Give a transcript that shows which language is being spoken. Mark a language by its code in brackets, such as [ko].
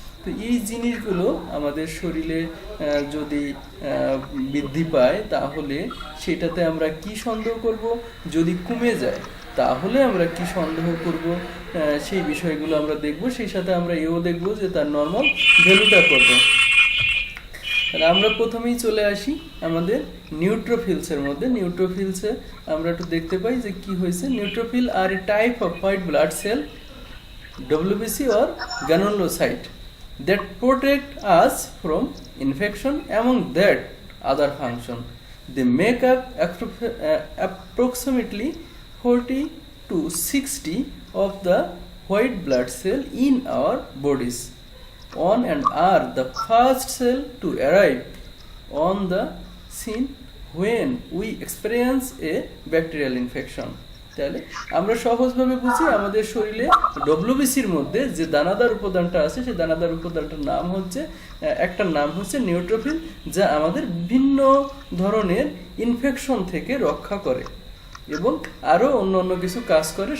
[bn] তো এই জিনিসগুলো আমাদের শরীরে যদি বৃদ্ধি পায় তাহলে সেটাতে আমরা কি সন্দেহ করব, যদি কমে যায় তাহলে আমরা কি সন্দেহ করব, সেই বিষয়গুলো আমরা দেখব। সেই সাথে আমরা এও দেখব যে তার নর্মাল ভ্যালুটা কত। তাহলে আমরা প্রথমেই চলে আসি আমাদের নিউট্রোফিলসের মধ্যে। নিউট্রোফিলসে আমরা একটু দেখতে পাই যে কি হয়েছে। [en] Neutrophil are a type of white blood cell, WBC or granulocyte, that protect us from infection among that other function. They make up approximately 40 to 60 of the white blood cell in our bodies, on and are the first cell to arrive on the scene when we experience a bacterial infection. [bn] তাহলে আমরা সহজভাবে বুঝি, আমাদের শরীরে ডব্লিউবিসির মধ্যে যে দানাদার উপাদানটা আছে সেই দানাদার উপাদানটার নাম হচ্ছে, একটার নাম হচ্ছে নিউট্রোফিল, যা আমাদের ভিন্ন ধরনের ইনফেকশন থেকে রক্ষা করে এবং আরও অন্য কিছু কাজ করে।